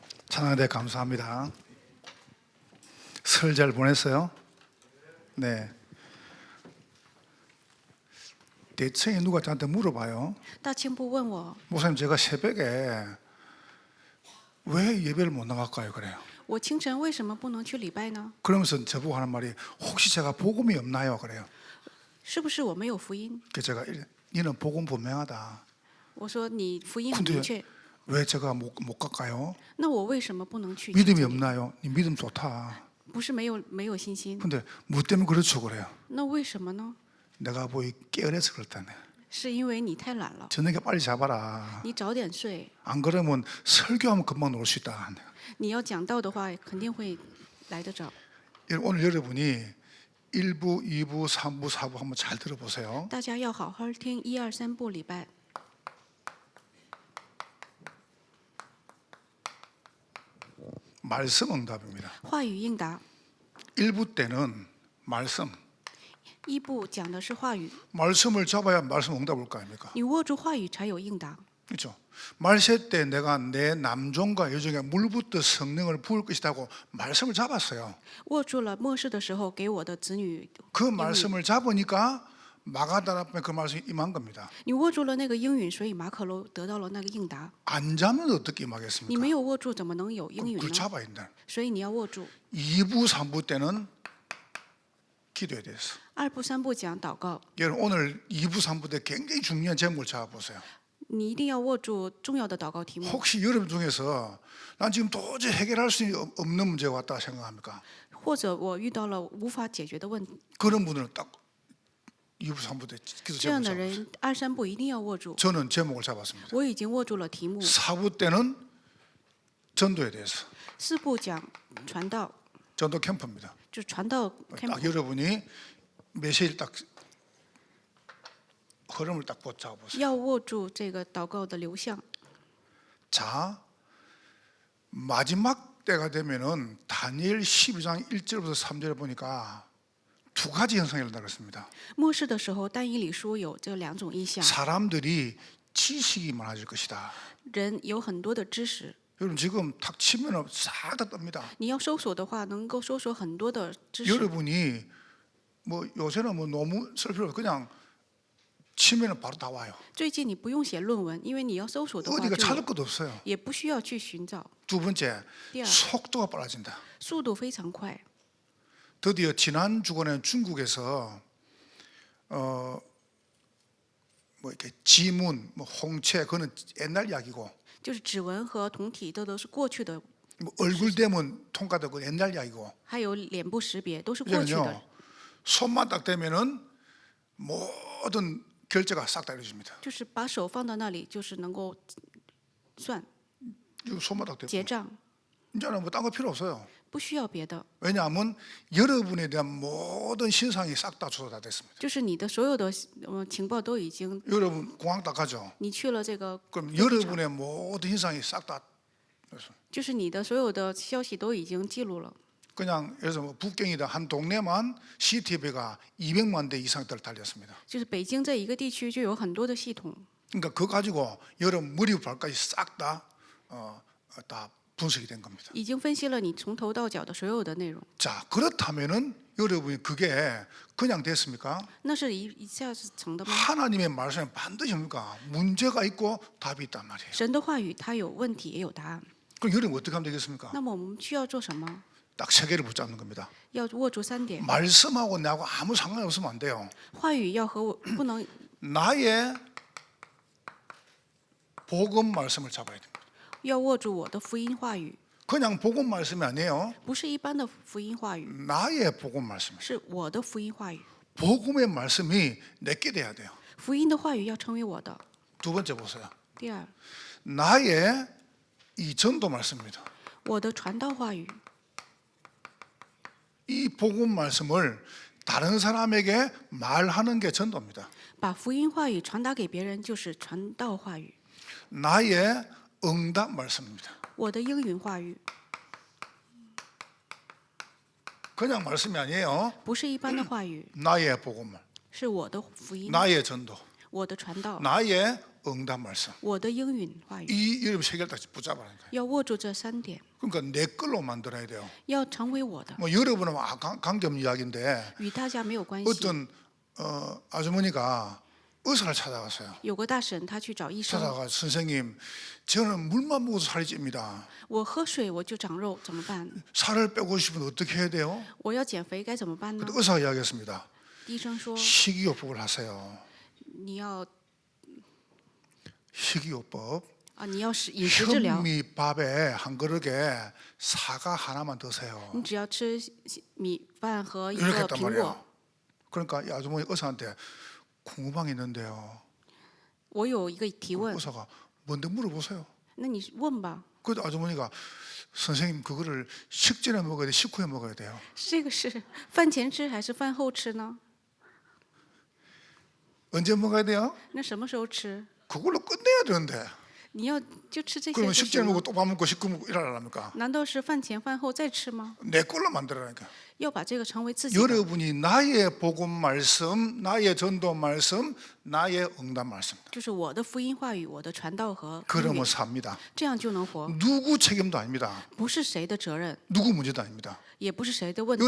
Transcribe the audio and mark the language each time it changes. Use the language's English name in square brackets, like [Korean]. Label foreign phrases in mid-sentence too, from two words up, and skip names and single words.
[Korean] 찬양대 감사합니다. 설 잘 보냈어요? 네. 대체에 누가 저한테 물어봐요. [Chinese] 大庆部问我， [Korean] 목사님, 제가 새벽에 왜 예배를 못 나갈까요? 그래요. [Chinese] 我清晨为什么不能去礼拜呢？ [Korean] 그러면서 저보고 하는 말이 혹시 제가 복음이 없나요? 그래요. [Chinese] 是不是我没有福音？ [Korean] 그래서 제가 니는 복음 분명하다. [Chinese] 我说你福音很 [Korean] 근데 [Chinese] 明确， [Korean] 왜 제가 못 갈까요? [Chinese] 那我为什么不能去？ [Korean] 믿음이 없나요? 니 믿음 좋다. [Chinese] 不是没有信心， [Korean] 근데 뭐 때문에 그렇죠? 그래요. [Chinese] 那为什么呢？ [Korean] 내가 보이 깨어내서 그렇다네. [Chinese] 是因为你太懒了， [Korean] 저녁에 빨리 잡아라. [Chinese] 你早点睡。 [Korean] 안 그러면 설교하면 금방 놀 수 있다. [Chinese] 你要讲道的话，肯定会来得早。 [Korean] 오늘 여러분이 1부, 2부, 3부, 4부 한번 잘 들어보세요. [Chinese] 大家要好好听1、2、3部礼拜。 [Korean] 말씀 응답입니다. [Chinese] 话语应答， [Korean] 1부 때는 말씀. [Chinese] 一部讲的是话语， [Korean] 말씀을 잡아야 말씀 응답 올 거 아닙니까? [Chinese] 你握住话语才有应答。 [Korean] 그렇죠. 말세 때 내가 내 남종과 여종에 물부터 성령을 부을 것이라고 말씀을 잡았어요. [Chinese] 握住了末世的时候给我的子女， [Korean] 그 말씀을 잡으니까 마가다라 앞에 그 말씀이 임한 겁니다. [Chinese] 你握住了那个应允，所以马可楼得到了那个应答。 [Korean] 안 잡으면 어떻게 [Chinese] 你 [Korean] 임하겠습니까? [Chinese] 没有握住，怎么能有应允 [Korean] 그걸 [Chinese] 呢？ [Korean] 잡아야 된다. [Chinese] 所以你要握住。 [Korean] 2부, 3부 때는 기도에 대해서. [Chinese] 2 部、3部讲祷告， [Korean] 여러분 오늘 2부, 3부 때 굉장히 중요한 제목을 잡아보세요. [Chinese] 你一定要握住重要的祷告题目。 [Korean] 혹시 여러분 중에서 난 지금 도저히 해결할 수 없는 문제가 왔다 생각합니까? [Chinese] 或者我遇到了无法解决的问题， [Korean] 그런 분들은 딱 2부, 3부 때 기도 [Chinese] 这样 [Korean] 제목 [Chinese] 的 [Korean] 잡았어요. [Chinese] 人2、3部一定要握住。 [Korean] 저는 제목을 잡았습니다. [Chinese] 我已经握住了题目。 [Korean] 4부 때는 전도에 대해서. [Chinese] 4 部讲传道， [Korean] 전도 캠프입니다. [Chinese] 就传道 [Korean] 딱 [Chinese] camp， [Korean] 여러분이 메시지를 딱 흐름을 딱 잡아보세요. [Chinese] 要握住这个祷告的流向。 [Korean] 자, 마지막 때가 되면은 다니엘 12장 1절부터 3절에 보니까 두 가지 현상이 일어나고 있습니다. [Chinese] 末世的时候，但以理书有这2种意象， [Korean] 사람들이 지식이 많아질 것이다. [Chinese] 人有很多的知识。 [Korean] 여러분 지금 탁 치면은 싹 다 뜹니다. [Chinese] 你要搜索的话，能够搜索很多的知识。 [Korean] 여러분이 뭐 요새는 뭐 너무 쓸 필요 없어. 그냥 치면은 바로 다 와요. [Chinese] 最近你不用写论文，因为你要搜索的话 [Korean] 어디가 [Chinese] 就 [Korean] 찾을 [Chinese] 有， [Korean] 것도 없어요. [Chinese] 也不需要去寻找。 [Korean] 두 번째, 야. 속도가 빨라진다. [Chinese] 速度非常快。 [Korean] 드디어 지난 주간에 중국에서 뭐 이렇게 지문, 뭐 홍채 그거는 옛날 이야기고 [Chinese] 就是指纹和酮体，这都是过去的， [Korean] 뭐 얼굴 대문 통과도 그 옛날 이야기고 [Chinese] 还有脸部识别都是过去的 [Korean] 이제는요 。 손만 딱 대면은 모든 결제가 싹 다 이루어집니다. [Chinese] 就是把手放到那里，就是能够算 [Korean] 이거 손만 딱 [Chinese] 结 [Korean] 대면 [Chinese] 账， [Korean] 이제는 뭐 딴 거 필요 없어요. [Chinese] 不需要别的， [Korean] 왜냐하면 여러분에 대한 모든 신상이 싹 다 조사 다 됐습니다. [Chinese] 就是你的所有的情报都已经， [Korean] 여러분 공항 딱 가죠. [Chinese] 你去了这个， [Korean] 그럼 여러분의 모든 신상이 싹 다 [Chinese] 就是你的所有的消息都已经记录了。 [Korean] 그냥 예를 들어 뭐 북경이다 한 동네만 CCTV가 200만 대 이상 달렸습니다. [Chinese] 就是北京这一个地区就有很多的系统， [Korean] 그러니까 그거 가지고 여러분 머리부터 발까지 싹 다 다 분석이 된 겁니다. [Chinese] 已经分析了你从头到脚的所有的内容。 [Korean] 자, 그렇다면은 여러분이 그게 그냥 됐습니까? [Chinese] 那是一下子成的吗？ [Korean] 하나님의 말씀에 반드시 뭡니까? 문제가 있고 답이 있단 말이에요. [Chinese] 神的话语它有问题也有答案。 [Korean] 그럼 여러분 어떻게 하면 되겠습니까? [Chinese] 那么我们需要做什么？ [Korean] 딱 세 개를 붙잡는 겁니다. [Chinese] 要握住3点， [Korean] 말씀하고 나하고 아무 상관이 없으면 안 돼요. [Chinese] 话语要和我不能 [Korean] 나의 복음 말씀을 잡아야 됩니다. [Chinese] 要握住我的福音话语， [Korean] 그냥 복음 말씀이 아니에요. [Chinese] 不是一般的福音话语， [Korean] 나의 복음 말씀. [Chinese] 是我的福音话语。 [Korean] 복음의 말씀이 내게 돼야 돼요. [Chinese] 福音的话语要成为我的。 [Korean] 두 번째 보세요. [Chinese] 第二， [Korean] 나의 이 전도 말씀입니다. [Chinese] 我的传道话语， [Korean] 이 복음 말씀을 다른 사람에게 말하는 게 전도입니다. [Chinese] 把福音话语传达给别人就是传道话语。 [Korean] 나의 응답 말씀입니다. [Chinese] 我的应允话语 [Korean] 그냥 말씀이 아니에요. [Chinese] 不是一般的话语， [Korean] 나의 복음, [Chinese] 是我的福音， [Korean] 나의 전도, [Chinese] 我的传道， [Korean] 나의 응답 말씀. [Chinese] 我的应允话语， [Korean] 이 여러분 세 개를 다 붙잡아라니까요. [Chinese] 要握住这3点， [Korean] 그러니까 내 걸로 만들어야 돼요. [Chinese] 要成为我的， [Korean] 뭐 여러분은 관계없는 이야기인데 [Chinese] 与大家没有关系。 [Korean] 어떤 아주머니가 의사를 찾아갔어요. [Chinese] 有个大婶，她去找医生， [Korean] 찾아가 선생님, 저는 물만 먹어도 살이 찝니다. [Chinese] 我喝水我就长肉，怎么办？ [Korean] 살을 빼고 싶으면 어떻게 해야 돼요? [Chinese] 我要减肥该怎么办呢？ [Korean] 의사가 이야기했습니다. [Chinese] 医生说， [Korean] 식이요법을 하세요. [Chinese] 你要 [Korean] 식이요법. [Chinese] 你要是饮食治疗， [Korean] 현미밥에 한 그릇에 사과 하나만 드세요. [Chinese] 你只要吃米饭和一 [Korean] 이렇게 [Chinese] 个 [Korean] 했단 [Chinese] 苹果。 [Korean] 말이에요. 그러니까 이 아주머니 의사한테 궁금한 게 있는데요. [Chinese] 我有一个提问， [Korean] 의사가 뭔데 물어보세요. [Chinese] 那你问吧。 [Korean] 그래도 아주머니가 선생님 그거를 식전에 먹어야 돼, 식후에 먹어야 돼요. [Chinese] 这个是饭前吃还是饭后吃呢？ [Korean] 언제 먹어야 돼요? [Chinese] 那什么时候吃？ [Korean] 그걸로 끝내야 되는데. [Chinese] 你要就吃这些 [Korean] 그러면 [Chinese] 就 [Korean] 식전에 [Chinese] 行 [Korean] 먹고 [Chinese] 了。 [Korean] 또 밥 먹고 식후 먹고 이러랍니까? [Chinese] 难道是饭前饭后再吃吗？ [Korean] 내 걸로 만들어라니까. [Chinese] 要把这个成为自己的， [Korean] 여러분이 나의 복음 말씀, 나의 전도 말씀, 나의 응답 말씀. [Chinese] 就是我的福音话语，我的传道和应 [Korean] 그러면 [Chinese] 允， [Korean] 삽니다. [Chinese] 这样就能活， [Korean] 누구 책임도 아닙니다. [Chinese] 不是谁的责任， [Korean] 누구 문제도 아닙니다. [Chinese] 也不是谁的问